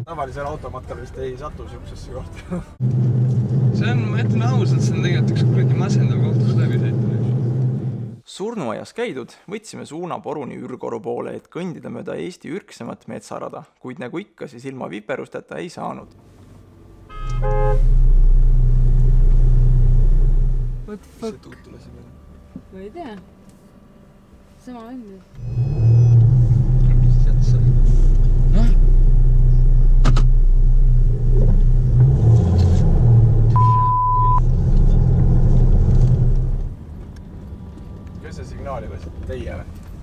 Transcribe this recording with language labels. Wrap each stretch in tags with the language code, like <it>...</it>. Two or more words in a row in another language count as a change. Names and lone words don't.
<et>Tavalisel automatkal vist ei satu siuksesse kohta. See on, ma ütlen ausalt, see on tegelikult üks kuradi masendav koht, kus läbi sõita. Surnuaias käidud võtsime suuna Poruni Ürgoru poole, et kõndida mööda Eesti ürksemat metsarada, kuid nagu ikka, siis ilma viperusteta ei saanud.</et> <en>What the</en> <et>See</et> <en>fuck?</en> <et>tuutule siin on. Ma ei tea. Sama on nüüd. Mis jätsa? Noh? Kes see signaali lasid? Teie või?</et>